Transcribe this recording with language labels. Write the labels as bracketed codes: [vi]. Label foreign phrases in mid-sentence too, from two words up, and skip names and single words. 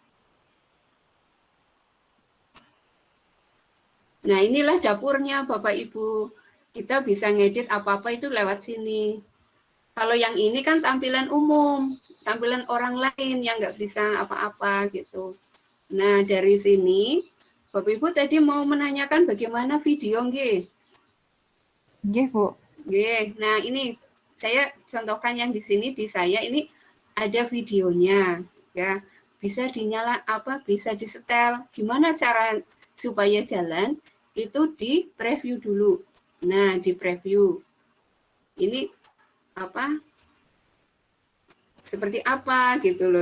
[id] Nah, inilah dapurnya Bapak Ibu. Kita bisa ngedit apa-apa itu lewat sini. Kalau yang ini kan tampilan umum, tampilan orang lain yang nggak bisa apa-apa gitu. Nah, dari sini, Bapak Ibu tadi mau menanyakan bagaimana video, nggih? Nggih, Bu. Nggih. Nah, ini saya contohkan yang di sini, di saya ini ada videonya, ya. Bisa dinyala bisa disetel. Gimana cara supaya jalan? Itu di preview dulu. Nah, di preview. Ini seperti apa gitu loh.